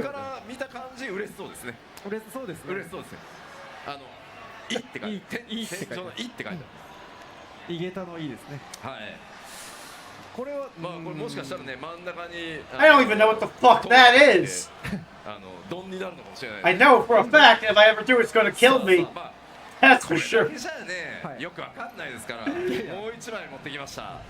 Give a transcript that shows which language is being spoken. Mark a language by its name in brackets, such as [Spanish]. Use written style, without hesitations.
[Japanese] から見た感じ嬉しそうですね。嬉しそうですね。嬉しそうですね。いって書いて、いって書いてある。井桁のいいですね。はい。これはまあこれもしかしたらね、真ん中に [English] I don't even know what the fuck that is. [Japanese] ドンになるのかもしれない。 [English] I know for a fact if I ever do, it's gonna kill me. That's for sure. [Japanese] これだけじゃね、よくわかんないですから、もう一枚持ってきました。